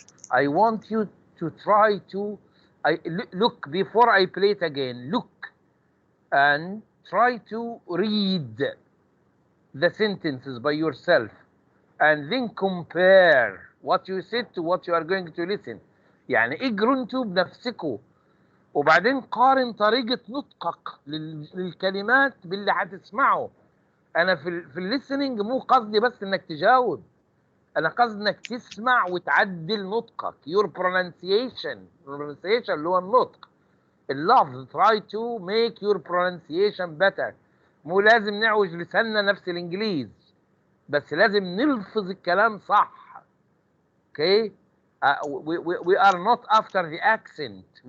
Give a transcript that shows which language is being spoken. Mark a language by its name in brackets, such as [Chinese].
[English] I want you to try to look before I play it again. Look and try to read the sentences by yourself and then compare what you said to what you are going to listen. [Arabic] يعني اجروا انتوا بنفسكم وبعدين قارن طريقة نطقك للكلمات باللي هتسمعه. انا في الليسننج مو قصدي بس انك تجاوب، انا قصدي انك تسمع وتعدل نطقك. [English] your pronunciation [Arabic] اللي هو النطق، اللفظ. [English] try to make your pronunciation better. [Arabic] مو لازم نعوج لساننا نفس الانجليز، بس لازم نلفظ الكلام صح. [English] Okay, we are not after the accent.